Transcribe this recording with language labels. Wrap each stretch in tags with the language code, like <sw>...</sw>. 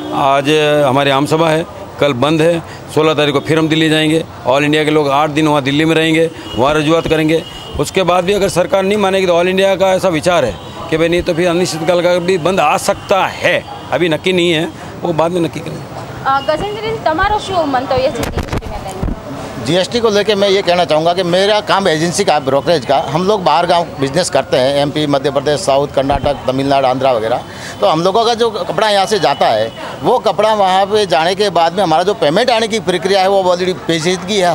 <hi>आज हमारी आम सभा है, कल बंद है। 16 तारीख को फिर हम दिल्ली जाएंगे। ऑल इंडिया के लोग 8 दिन वहाँ दिल्ली में रहेंगे, वहाँ रजूआत करेंगे। उसके बाद भी अगर सरकार नहीं मानेगी तो ऑल इंडिया का ऐसा विचार है कि भाई नहीं तो फिर अनिश्चितकाल का भी बंद आ सकता है। अभी नक्की नहीं है, वो बाद में नक्की करेंगे।</hi> <gu>ગજેન્દ્રજી, તમારો શું મંતવ્ય છે જીએસટીને લઈને?</gu> <hi>जीएसटी को लेकर मैं ये कहना चाहूँगा कि मेरा काम एजेंसी का, ब्रोकरेज का। हम लोग बाहर गांव बिजनेस करते हैं, एमपी, मध्य प्रदेश, साउथ, कर्नाटक, तमिलनाडु, आंध्रा वगैरह। तो हम लोगों का जो कपड़ा यहाँ से जाता है, वो कपड़ा वहाँ पे जाने के बाद में हमारा जो पेमेंट आने की प्रक्रिया है वो ऑलरेडी पेचीदगी है।</hi>